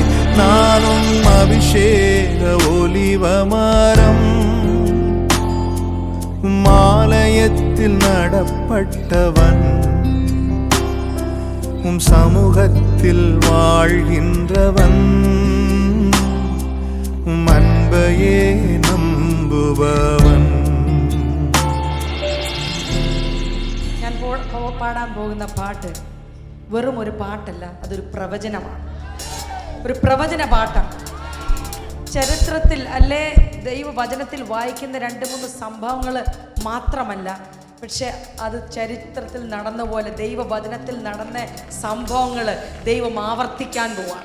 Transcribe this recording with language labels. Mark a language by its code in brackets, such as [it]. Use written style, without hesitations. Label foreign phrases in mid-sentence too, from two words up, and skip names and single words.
[ta] நானும் அபிஷேக ஒலிவமரம், மாலயத்தில் நடப்பட்டவன், சமூகத்தில் வாழ்கின்றவன், அன்பையே நம்புபவன். [ml] ഞാൻ പാടാൻ പോകുന്ന പാട്ട് വെറും ഒരു പാട്ടല്ല, അതൊരു പ്രവചനമാണ്. ഒരു പ്രവചന പാട്ടാണ്. ചരിത്രത്തിൽ അല്ലേ ദൈവവചനത്തിൽ വായിക്കുന്ന 2-3 സംഭവങ്ങൾ മാത്രമല്ല, പക്ഷെ അത് ചരിത്രത്തിൽ നടന്ന പോലെ ദൈവവചനത്തിൽ നടന്ന സംഭവങ്ങൾ ദൈവം ആവർത്തിക്കാൻ പോവാണ്.